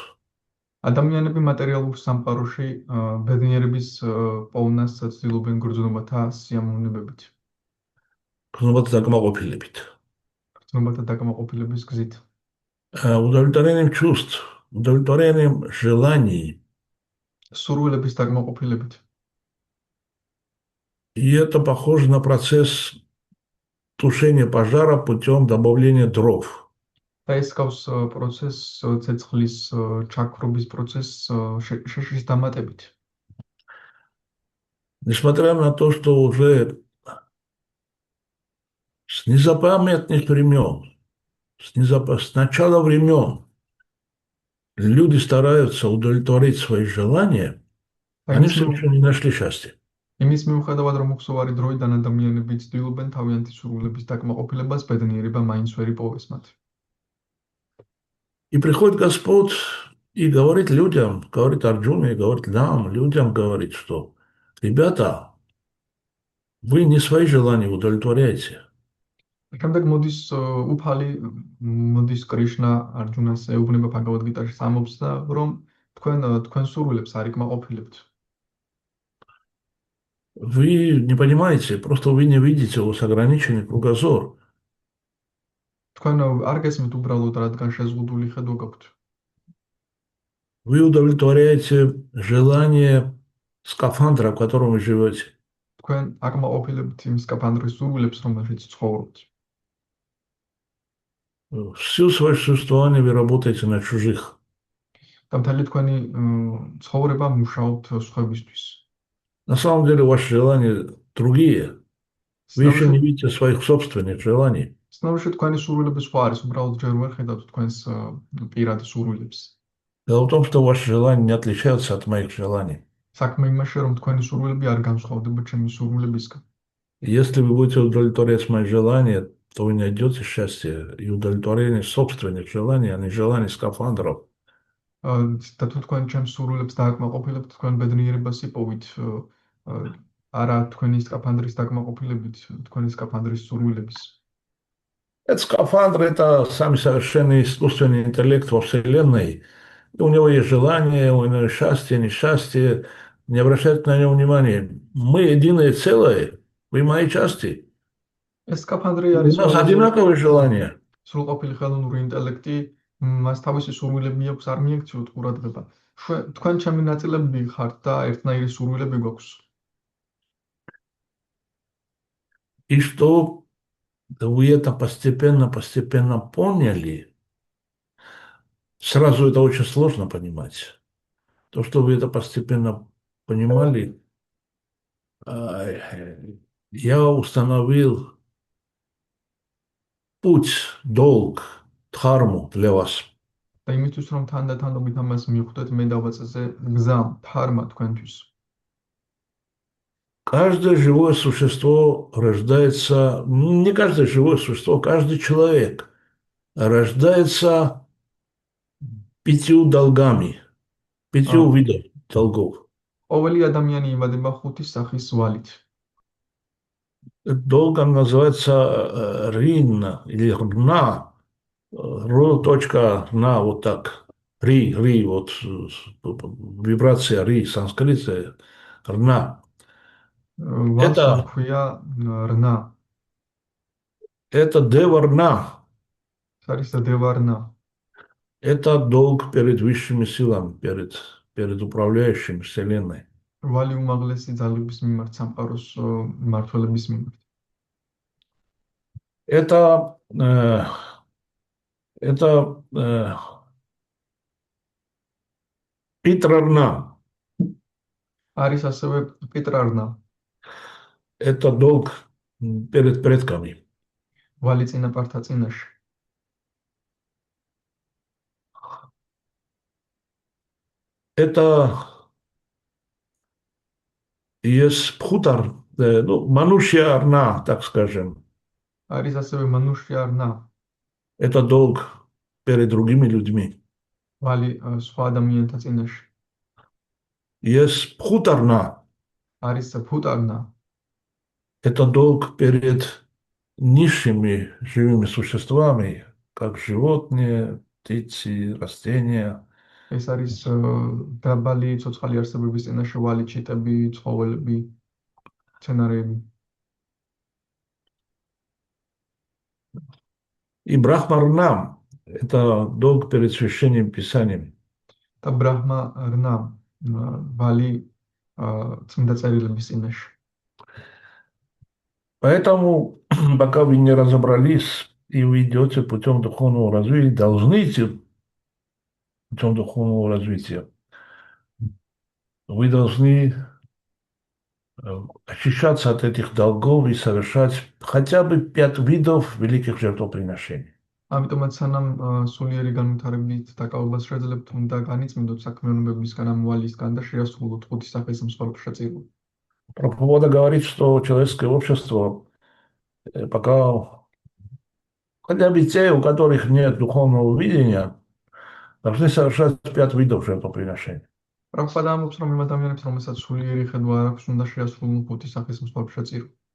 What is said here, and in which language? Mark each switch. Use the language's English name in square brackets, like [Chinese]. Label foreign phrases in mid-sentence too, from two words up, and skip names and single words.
[Georgian] ადამიანები მატერიალურ სამყაროში ბედნიერების პოვნას ცდილობენ გრძნობათა სიამოვნებებით, გრძნობათა დაკმაყოფილებით. გრძნობათა დაკმაყოფილების გზით. [Russian] Удовлетворением чувств, удовлетворением желаний. [Georgian] სურვილების დაკმაყოფილებით. [Russian] И это похоже на процесс тушения пожара путем добавления дров. [Georgian] და ეს გავს პროცესს ცეცხლის ჩაქრობის процесс შეშლის დამატებით. [Russian] Несмотря на то, что уже с незапамятных времен, с начала времен люди стараются удовлетворить свои желания, они все еще не нашли счастья. [Georgian] იმის მიუხედავად, რომ უხსოვარი დროიდან ადამიანები ცდილობენ თავიანთი სურვილების დაკმაყოფილებას, ბედნიერება მაინც ვერ იპოვეს მათ. [Russian] И приходит Господь и говорит людям, говорит Арджуне, говорит нам, людям говорит, что ребята, вы не свои желания удовлетворяете. [Georgian] შემდეგ მოდის უფალი, მოდის კრიშნა არჯუნას ეუბნება ბჰაგავად-გიტაში სამობს და რომ თქვენ სურვილებს არ იკმაყოფილებთ. [Russian] Вы не понимаете, просто вы не видите, у вас ограниченный кругозор. [Georgian] თქვენ არ გესმით უბრალოდ, რადგან შეზღუდული ხედვა გაქვთ. [Russian] Вы удовлетворяете желание скафандра, в котором вы живете. [Georgian] თქვენ აკმაყოფილებთ იმ скафандრის სურვილებს, რომელშიც ცხოვრობთ. [Russian] Всю свое существование вы работаете на чужих. [Georgian] და მთელი თქვენი ცხოვრება მუშაობთ სხვებისთვის. [Russian] На самом деле ваши желания другие. Вы еще не видите своих собственных желаний. [Georgian] Сნავში თქვენი სურვილები სხვა არის, უბრალოდ ჯერ ვერ ხედავთ თქვენს პირად სურვილებს. [Russian] Дело в том, что ваши желания не отличаются от моих желаний. [Georgian] საქმე იმაში, რომ თქვენი სურვილები არ განსხვავდება ჩემი სურვილებისგან. [Russian] Если вы будете удовлетворять мои желания, то вы найдете счастье и удовлетворение собственных желаний, а не желаний скафандров. [Georgian] და თუ თქვენ ჩემს სურვილებს დააკმაყოფილებთ, თქვენ бедნიერებას იპოვით, არა თქვენი скафандრის დაკმაყოფილებით, თქვენი скафандრის სურვილების. [Russian] Этот скафандр – это самый совершенный искусственный интеллект во Вселенной. И у него есть желание, у него есть счастье, несчастье. Не обращайте на него внимания. Мы единое целое, вы мои части. [Georgian] ეს скафандრი [Russian] У [Georgian] არის [Russian] нас одинаковые желания. [Georgian] სრულყოფილი ხელოვნური ინტელექტი, მას თავისი სურვილები აქვს, არ მიექცევთ ყურადღება. თქვენ ჩემი ნაწილები ხართ და ერთნაირი სურვილები გვაქვს. [Russian] И что вы это постепенно поняли, сразу это очень сложно понимать. То, что вы это постепенно понимали, я установил путь, долг, дхарму для вас. [Georgian] და იმისთვის, რომ თანდათანობით ამას მიხვდეთ, მე დავაწესე გზა, დჰარმა თქვენთვის. [Russian] Каждое живое существо рождается, не каждое живое существо, каждый человек рождается 5 долгами, 5 видов долгов. [Georgian] ყოველი ადამიანი იბადება 5 სახის ვალით. [Russian] Долг называется рин или рна, ро.на, вот так. ри, вот вибрация ри, санскрите, рна. [Georgian] ვალს [Russian] Это, [Georgian] ქვია რნა. [Russian] это деварна. [Georgian] ეს არის დევარნა. [Russian] Это долг перед высшими силами, перед управляющим Вселенной. [Georgian] ვალი უმაღლესი ძალების მიმართ, სამყაროს მმართველების მიმართ. [Russian] Это Питрарна. [Georgian] არის ასევე პიტრარნა. [Russian] Это долг перед предками. [Georgian] ვალი წინაპართა წინაშე. [Russian] Это есть пхутар, ну, манушьярна, так скажем. [Georgian] არის ასევე მანუშიარნა. [Russian] Это долг перед другими людьми. [Georgian] ვალი სხვა ადამიანთა წინაშე. [Russian] Есть пхутарна. [Georgian] არის ფუტარნა. [Russian] Это долг перед низшими живыми существами, как животные, птицы, растения. [Georgian] ეს არის დაბალი ცოცხალი არსებების წინაშე ვალი, ჩიტები, ცხოველები, მცენარეები. [Russian] И брахмарна – это долг перед священным писанием. [Georgian] და ბრაჰმა რნა ვალი წმინდა წერილების წინაშე. [Russian] Поэтому, пока вы не разобрались и вы идете путем духовного развития, должны идти путем духовного развития. Вы должны очищаться от этих долгов и совершать хотя бы 5 видов великих жертвоприношений. [Georgian] ამიტომაც სანამ სულიერი განვითარებით დაკავებას შეძლებთ, უნდა განიწმინდოთ საქმიანობებისგან, ამ ვალისგან და შეასრულოთ ხუთი სახის მსხვერპლ შეწირვა. [Russian] Прабхупада говорит, что человеческое общество пока хотя бы те, у которых нет духовного видения, должны совершать 5 видов жертвоприношений. [Georgian] პრაბჰუპადა ამბობს, რომ იმ ადამიანებს, რომელსაც სულიერი ხედვა არ აქვს, უნდა შეასრულონ ხუთი სახის მსხვერპლ შეწირვა.